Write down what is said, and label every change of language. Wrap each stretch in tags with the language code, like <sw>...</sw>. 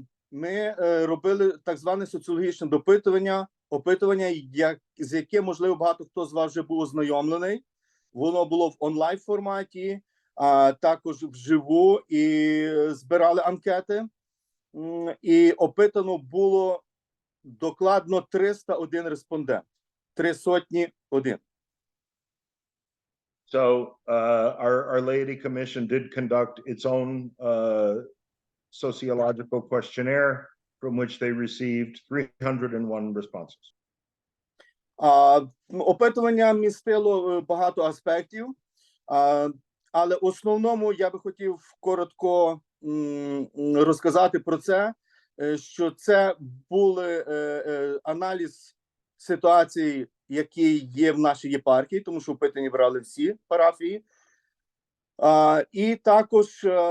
<uk>Ми робили так зване соціологічне опитування, з яким, можливо, багато хто з вас вже був ознайомлений. Воно було в онлайн форматі, також вживу, і збирали анкети. І опитано було докладно 301 респондент. 301.</uk> <en>So our Laity Commission did conduct its own sociological questionnaire from which they received 301 responses.</en> <uk>Опитування містило багато аспектів, але основному я би хотів коротко розказати про це, що це були аналіз ситуації, які є в нашій єпархії, тому що опитані брали всі парафії, і також</uk>